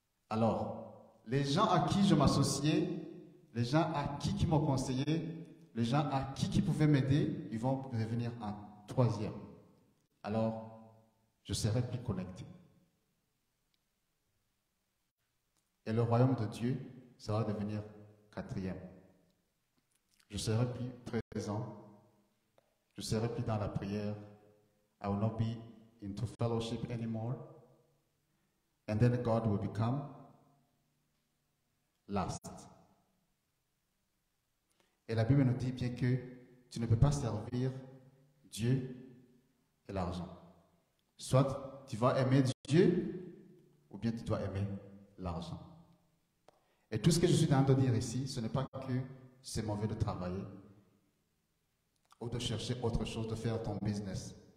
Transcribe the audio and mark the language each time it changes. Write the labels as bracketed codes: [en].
[fr] Alors, les gens à qui je m'associais, les gens à qui m'ont conseillé, les gens à qui pouvaient m'aider, ils vont devenir un troisième. Alors, je serai plus connecté. Et le royaume de Dieu, ça va devenir quatrième. Je serai plus présent. Je serai plus dans la prière. [en] I will not be into fellowship anymore. And then God will become last. [fr] Et la Bible nous dit bien que tu ne peux pas servir Dieu et l'argent. Soit tu vas aimer Dieu, ou bien tu dois aimer l'argent. Et tout ce que je suis en train de dire ici, ce n'est pas que c'est mauvais de travailler ou de chercher autre chose, de faire ton business.